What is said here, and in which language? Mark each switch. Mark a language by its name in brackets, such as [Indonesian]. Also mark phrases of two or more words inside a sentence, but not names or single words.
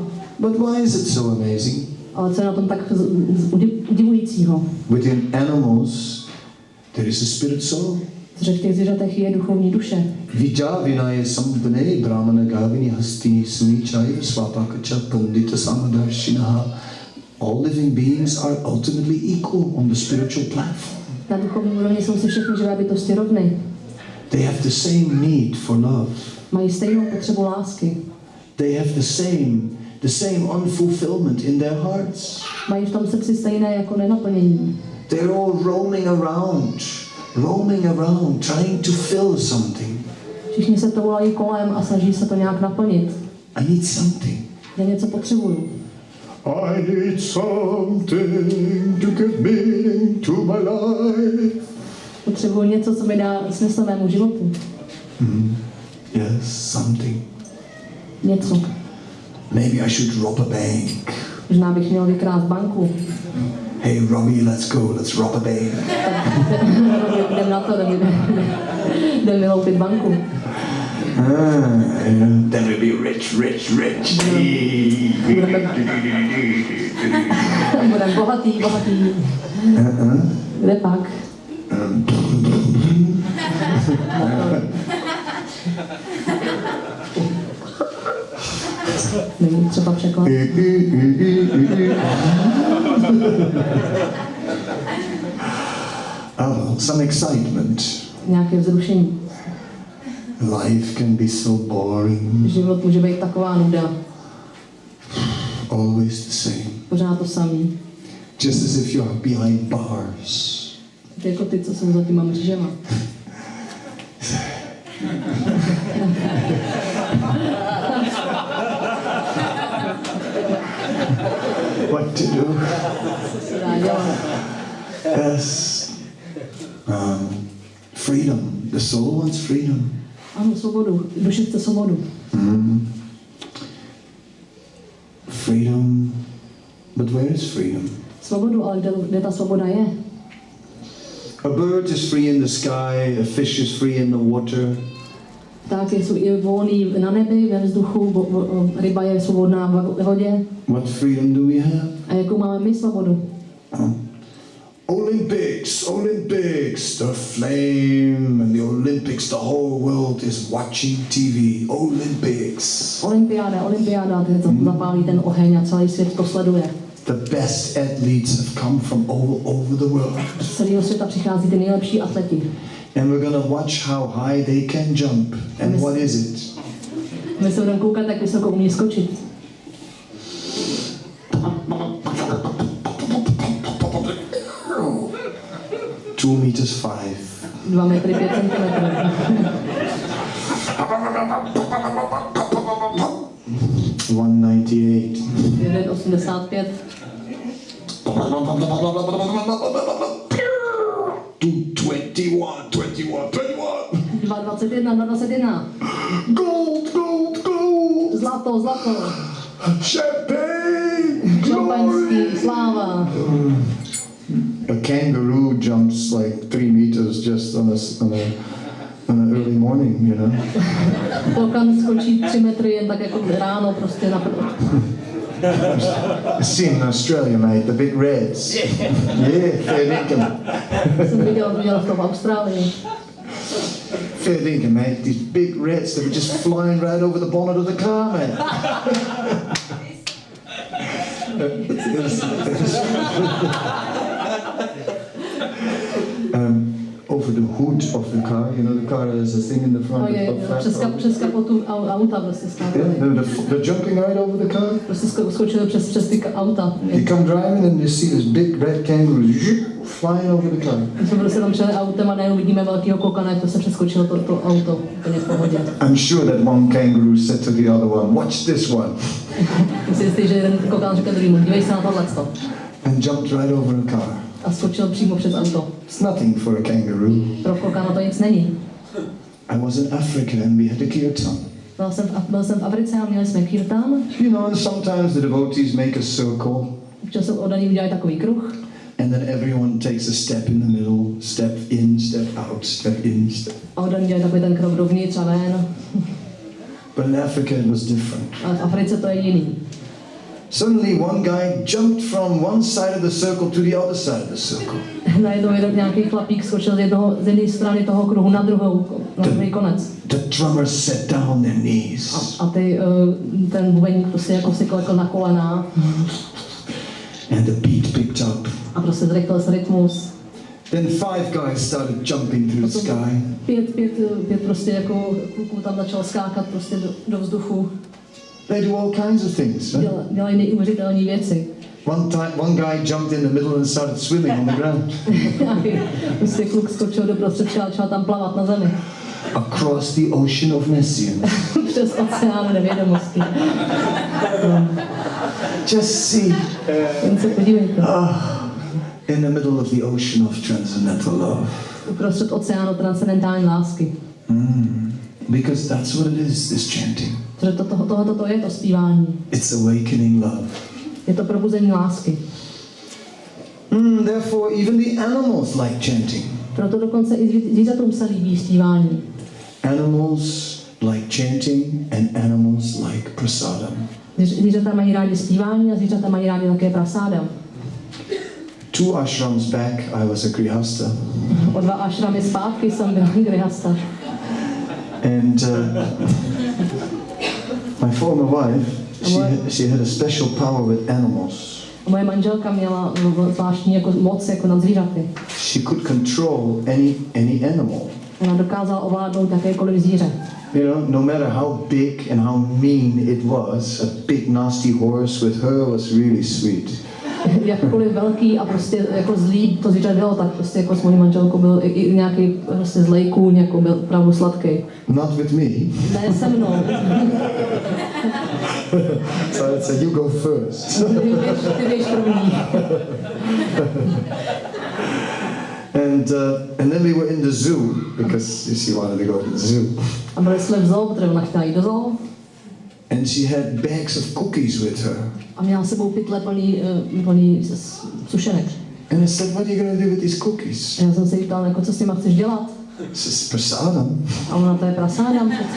[English] But why is it so amazing? [Czech] Ale co je na tom tak udivujícího? [English] Within animals there is a spirit soul. [Czech] Že v těch zvířatech je duchovní duše. [Sanskrit] विद्या विनय सम्पन्ने ब्राह्मणे गवि हस्तिनि शुनि चैव श्वपाके च पण्डिताः समदर्शिनः. [English] All living beings are ultimately equal on the spiritual platform. [Czech] Na duchovní úrovni jsou si všechny živé bytosti rovny. [English] They have the same need for love. [Czech] Mají stejnou potřebu lásky. [English] They have the same unfulfillment in their hearts. [Czech] Mají v tom srdci stejné jako nenaplnění. [English] They're all roaming around, trying to fill something. [Czech] Všichni se toulají kolem a snaží se to nějak naplnit. [English] I need something. [Czech] Já něco potřebuju. [English] I need something to give meaning to my life. [Czech] Potřebuju něco, co mi dá smysl mému životu. [English] Yes, something. [Czech] Něco. [English] Maybe I should rob a bank. [Czech] Možná bych měl vykrást banku. [English] Hey Robbie, let's rob a bank. [Czech] Jdem na to, jdem vyloupit banku. [English] Then we'll be rich. [Czech] Budeme bohatý. Kde pak? Není třeba překlad. [English] Some excitement. [Czech] Nějaké vzrušení. [English] Life can be so boring. [Czech] Život může být taková nuda. [English] Always the same. [Czech] Pořád to samý. [English] Just as if you're behind bars. [Czech] Jako ty, co jsou za těma mřížema. [English] What to do? [Czech] Co se dá dělat? [English] Yes. Freedom. The soul wants freedom. [Czech] Ano, svobodu. Duše chce svobodu. [English] Freedom. But where is freedom? [Czech] Svobodu, ale kde ta svoboda je? [English] A bird is free in the sky, a fish is free in the water. [Czech] Tak jsou i volný na nebi, ve vzduchu, ryba je svobodná ve vodě. [English] What freedom do we have? [Czech] A jakou máme my svobodu? [English] Olympics, Olympics, the flame and the Olympics, the whole world is watching TV. Olympics. [Czech] Olympiáda, ten to zapálí ten oheň a celý svět to sleduje. [English] The best athletes have come from all over the world. [Czech] Z celého světa přichází ty nejlepší atleti. [English] And we're going to watch how high they can jump. And what is it? [Czech] My se budeme koukat, jak vysoko umí skočit. [English] 2 meters 5. [Czech] 2 metry 5 centimetrů. 198. 1,85. 221. 2,21. [English] Gold. [Czech] Zlato. [English] Champagne. [Czech] Šampaňský, sláva. [English] A kangaroo jumps like 3 meters just on an early morning, you know. [Czech] Klokan skočí 3 metry jen tak jako ráno prostě na [English] I've seen in Australia, mate, the big reds. Yeah, fair dinkum. [Czech] Jsem viděl to v Austrálii. [English] Fair dinkum, mate. These big reds that were just flying right over the bonnet of the car, mate. Over the hood of the car, you know, the car has a thing in the front. [Czech] Přes kapotu auta prostě skákali. [English] They're jumping right over the car. [Czech] Prostě skočili přes ty auta. [English] You come driving and you see this big red kangaroo flying over the car. [Czech] My jsme prostě tam přijeli autem a najednou vidíme velkýho kokana, jak to se přeskočilo to auto úplně v pohodě. [English] I'm sure that one kangaroo said to the other one, watch this one. [Czech] Myslím si, že jeden kokan řekl druhýmu, dívej se na tohleto. [English] And jumped right over a car. [Czech] A skočil přímo přes auto. [English] It's nothing for a kangaroo. [Czech] Pro kokana to nic není. [English] I was in Africa and we had a kirtan. [Czech] Byl jsem v Africe a měli jsme kirtan. [English] You know, and sometimes the devotees make a circle. [Czech] Občas se oddaní udělají takový kruh. [English] And then everyone takes a step in the middle, step in, step out, step in, step. [Czech] A oddaní dělají takový ten krok dovnitř a ven. [English] But in Africa it was different. [Czech] A v Africe to je jiný. [English] Suddenly one guy jumped from one side of the circle to the other side of the circle. [Czech] Najednou nějaký chlapík skočil z jedné strany toho kruhu na druhý konec. [English] The drummers sat down on their knees. [Czech] A ten bubeník prostě jako si klekl na kolena. [English] And the beat picked up. [Czech] A prostě zrychlil se rytmus. [English] Then 5 guys started jumping through the sky. [Czech] Pět prostě jako kluků tam začal skákat prostě do vzduchu. [English] They do all kinds of things. Right? [Czech] Dělají neuvěřitelné věci. [English] One guy jumped in the middle and started swimming on the ground. [Czech] Prostě kluk skočil do prostředka a začal tam plavat na zemi. [English] Across the ocean of nescience. [Czech] Přes oceán nevědomosti. [English] Just see. [Czech] Jen se podívejte. [English] In the middle of the ocean of transcendental love. [Czech] Uprostřed oceánu transcendentální lásky. [English] Because that's what it is, this chanting. [Czech] Protože tohoto je to zpívání. [English] It's awakening love. [Czech] Je to probuzení lásky. [English] Therefore, even the animals like chanting. [Czech] Proto dokonce i zvířatům se líbí zpívání. [English] Animals like chanting and animals like prasadam. [Czech] Zvířata mají rádi zpívání a zvířata mají rádi také prasádam. [English] 2 ashrams back, I was a grihasta. [Czech] O 2 ashramy zpátky jsem byl grihasta. [English] And my former wife, she had a special power with animals. [Czech] Moje manželka měla zvláštní jako moc jako nad zvířaty. [English] She could control any animal. [Czech] Ona dokázala ovládnout jakékoliv zvíře. [English] You know, no matter how big and how mean it was, a big nasty horse with her was really sweet. [Czech] Jakkoliv velký a prostě jako zlý to zvíře bylo, tak prostě jako s mojí manželkou byl i nějaký prostě zlej kůň, jako byl opravdu sladký. [English] Not with me. [Czech] Ne se mnou. [English] So I'd say, you go first. [Czech] Ty běž první. [English] And then we were in the zoo because she wanted to go to the zoo. [Czech] A byli jsme v zoo, protože ona chtěla jít do zoo. [English] And she had bags of cookies with her. [Czech] A měla s sebou pytle plný sušenek. [English] And I said, what are you going to do with these cookies? [Czech] A já jsem se jí ptal, jako, co s nima chceš dělat? [English] She says, prasadam. [Czech] A ona, to je prasádam přece.